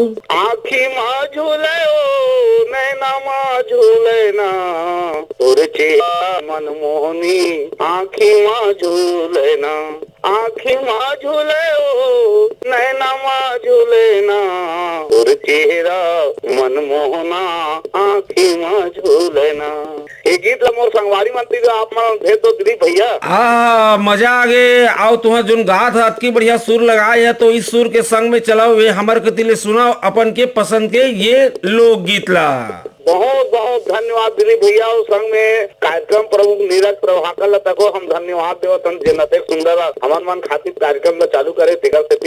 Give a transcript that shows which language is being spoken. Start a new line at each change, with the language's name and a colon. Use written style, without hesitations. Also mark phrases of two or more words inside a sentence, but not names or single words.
Chhattisgarhi: आँखी माँ झूले ओ नैना माँ झूले ना, तोरे चेहरा मनमोहनी आँखी माँ झूले ना, आँखी माँ झूले ओ नैना माँ झूले ना, तोरे चेहरा मनमोहना आँखी माँ झूले ना। ये गीत मोर संगवारी मंत्री आप मन भेज दो दिलीप भैया। मजा आ गए। आओ तुम्हारा जोन गात है अतकी बढ़िया सुर लगाए है, तो इस सुर के संग में चलाओ, वे हमारे कतिले सुनाओ अपन के पसंद के ये लोक गीत ला। बहुत बहुत धन्यवाद दिलीप भैया। और संग में कार्यक्रम प्रमुख नीरज प्रभाकर लता को हम धन्यवाद देवतन जेनते सुंदर हमार मन खातिर कार्यक्रम में चालू करे तेकर से।